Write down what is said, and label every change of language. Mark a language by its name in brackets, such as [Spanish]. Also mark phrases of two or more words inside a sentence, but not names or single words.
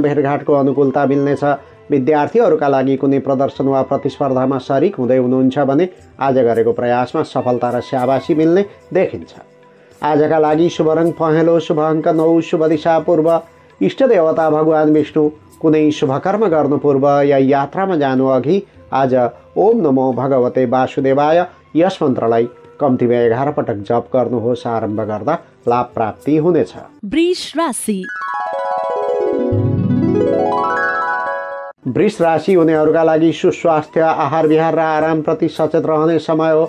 [Nepali] भेटघाटको अनुकूलता मिल्नेछ। विद्यार्थीहरूका लागि कुनै प्रदर्शन वा प्रतिस्पर्धामा सरिक हुँदै हुनुहुन्छ भने आज गरेको प्रयासमा सफलता र स्याबासी मिल्ने देखिन्छ। आजका लागि शुभ रङ पहेँलो, शुभ अङ्क 9, शुभ दिशा पूर्व। इष्ट देवता भगवान विष्णु। कुनै शुभकर्म गर्नु पूर्व या यात्रामा जानु अघि आज [Sanskrit] ओम नमो भगवते वासुदेवाय [Nepali] यस मन्त्रलाई कम्तीमा 11 पटक जप गर्नुहोस्। आरम्भ गर्दा लाभ प्राप्ति हुनेछ। वृष राशि वृष राशि हुनेहरूका लागि सुस्वास्थ्य, आहार विहार र आरामप्रति सचेत रहने समय हो।